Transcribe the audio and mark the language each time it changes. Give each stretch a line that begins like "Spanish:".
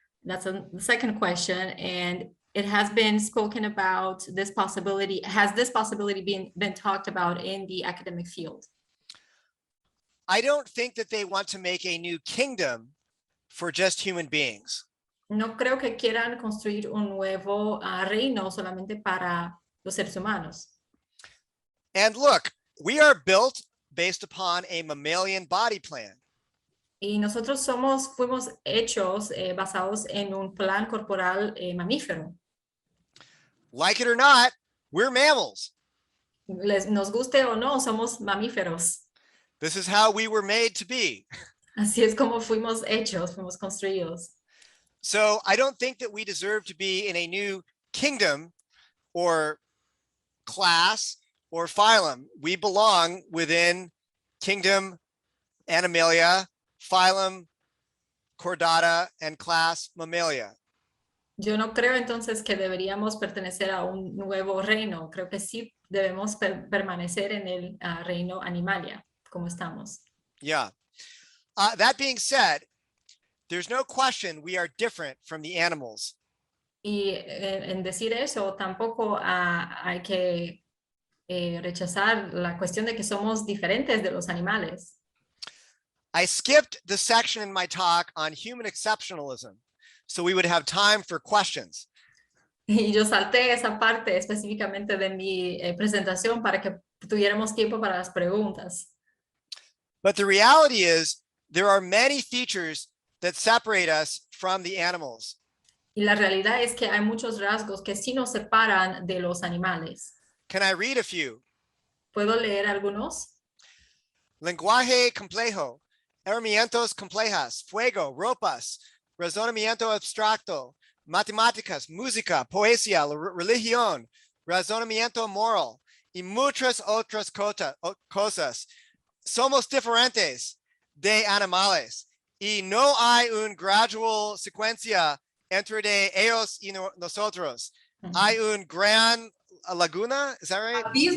English: That's the second question. And it has been spoken about this possibility. Has this possibility been talked about in the academic field? I don't think that they want to make a new kingdom for just human beings.
Spanish: No creo que quieran construir un nuevo reino solamente para los seres humanos.
English: And look, we are built based upon a mammalian body plan.
Spanish: Y nosotros fuimos hechos basados en un plan corporal mamífero.
English: Like it or not, we're mammals.
Spanish: Nos guste o no, somos mamíferos.
English: This is how we were made to be.
Spanish: Así es como fuimos hechos, fuimos construidos.
English: So I don't think that we deserve to be in a new kingdom or class or phylum. We belong within kingdom Animalia, phylum Chordata, and class Mammalia.
Spanish: Yo no creo entonces que deberíamos pertenecer a un nuevo reino. Creo que sí debemos permanecer en el reino Animalia, como estamos.
English: Yeah. That being said, there's no question we are different from the animals.
Spanish: Y en decir eso, tampoco hay que rechazar la cuestión de que somos diferentes de los animales.
English: I skipped the section in my talk on human exceptionalism, so we would have time for questions.
Spanish: Y yo salté esa parte específicamente de mi presentación para que tuviéramos tiempo para las preguntas.
English: But the reality is there are many features that separate us from the animals.
Spanish: Y la realidad es que hay muchos rasgos que sí nos separan de los animales.
English: Can I read a few?
Spanish: ¿Puedo leer algunos? Lenguaje complejo, herramientas complejas, fuego, ropas, razonamiento abstracto, matemáticas, música, poesía, religión, razonamiento moral, y muchas otras cosas. Somos diferentes de animales y no hay una gradual secuencia entre de ellos y nosotros. Hay una gran laguna,
English: is that right?